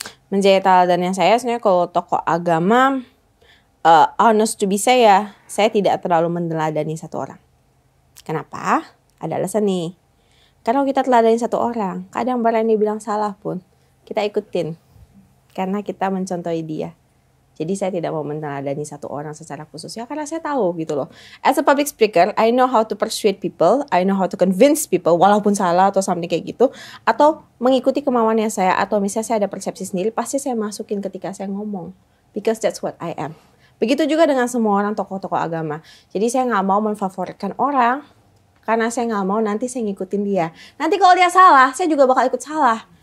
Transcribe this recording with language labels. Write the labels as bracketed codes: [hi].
[id] Menjadi teladannya saya sebenarnya kalau tokoh agama, [en] honest to be [id] saya tidak terlalu meneladani satu orang. Kenapa? Ada alasan nih. Karena kita teladani satu orang, kadang barang dia bilang salah pun, kita ikutin. Karena kita mencontohi dia. Jadi saya tidak mau meneladani satu orang secara khusus ya karena saya tahu gitu loh. [en] As a public speaker, I know how to persuade people, I know how to convince people [id] walaupun salah atau [en] something [id] kayak gitu. Atau mengikuti kemauannya saya atau misalnya saya ada persepsi sendiri, pasti saya masukin ketika saya ngomong. [en] Because that's what I am. [id] Begitu juga dengan semua orang tokoh-tokoh agama. Jadi saya nggak mau menfavoritkan orang karena saya nggak mau nanti saya ngikutin dia. Nanti kalau dia salah, saya juga bakal ikut salah.